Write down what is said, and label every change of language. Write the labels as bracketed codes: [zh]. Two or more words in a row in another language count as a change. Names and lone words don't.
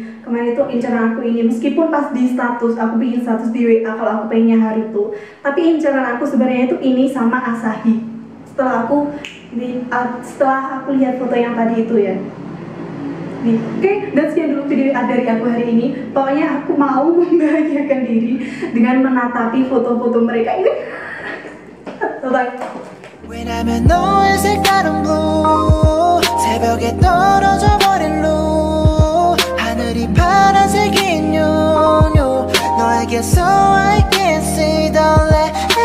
[id] Kemarin itu incaran aku ini, meskipun pas di status aku bikin status di WA kalau aku pengennya Haruto, tapi incaran aku sebenarnya itu ini sama Asahi. Setelah aku lihat foto yang tadi itu ya. Oke, dan sekian dulu video dari aku hari ini. Pokoknya aku mau membahagiakan diri dengan menatapi foto-foto mereka ini. Bye. [ko] 왜냐면 너의 색깔은 blue 새벽에 떨어져 버린 blue 하늘이 파란색인 요요 너에게서 [en] I can see the light